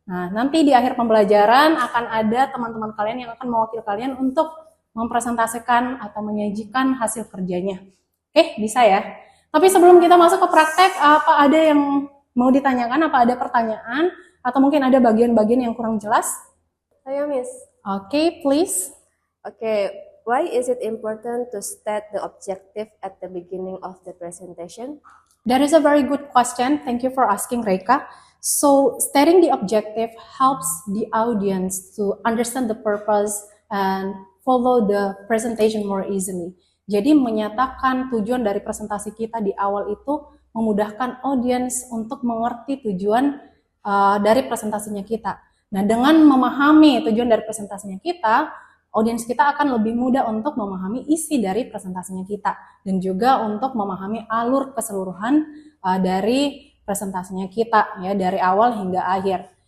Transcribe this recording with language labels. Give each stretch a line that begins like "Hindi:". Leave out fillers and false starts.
Indonesian: Nah, nanti di akhir pembelajaran akan ada teman-teman kalian yang akan mewakili kalian untuk mempresentasikan atau menyajikan hasil kerjanya. Oke, bisa ya? Tapi sebelum kita masuk ke praktek, apa ada yang mau ditanyakan? Apa ada pertanyaan? Atau mungkin ada bagian-bagian yang kurang jelas? Saya Miss.
English: Oke, please. Okay, why is it important to state the objective at the beginning of the presentation? That is a very good question. Thank you for asking, Reika. So, stating the objective helps the audience to understand the purpose and follow the presentation more easily.
Indonesian: Jadi, menyatakan tujuan dari presentasi kita di awal itu memudahkan audience untuk mengerti tujuan dari presentasinya kita. Nah, dengan memahami tujuan dari presentasinya kita, audiens kita akan lebih mudah untuk memahami isi dari presentasinya kita dan juga untuk memahami alur keseluruhan dari presentasinya kita ya dari awal hingga akhir.